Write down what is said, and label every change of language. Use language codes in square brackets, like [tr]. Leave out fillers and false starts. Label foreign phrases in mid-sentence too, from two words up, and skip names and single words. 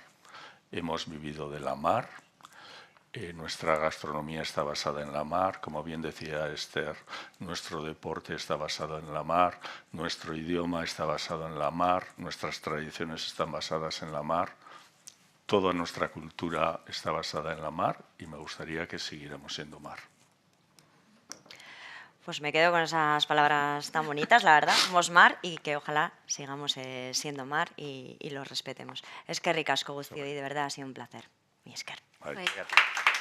[es] Hemos vivido de la mar, nuestra gastronomía está basada en la mar, como bien decía Esther, nuestro deporte está basado en la mar, nuestro idioma está basado en la mar, nuestras tradiciones están basadas en la mar, toda nuestra cultura está basada en la mar y me gustaría que siguiéramos siendo mar. Pues me quedo con esas palabras tan bonitas, la verdad. Somos mar y que ojalá sigamos siendo mar y los respetemos. [eu] Eskerrik asko guztioi, [es] de verdad ha sido un placer. [eu] Mi esker. [es] Vale.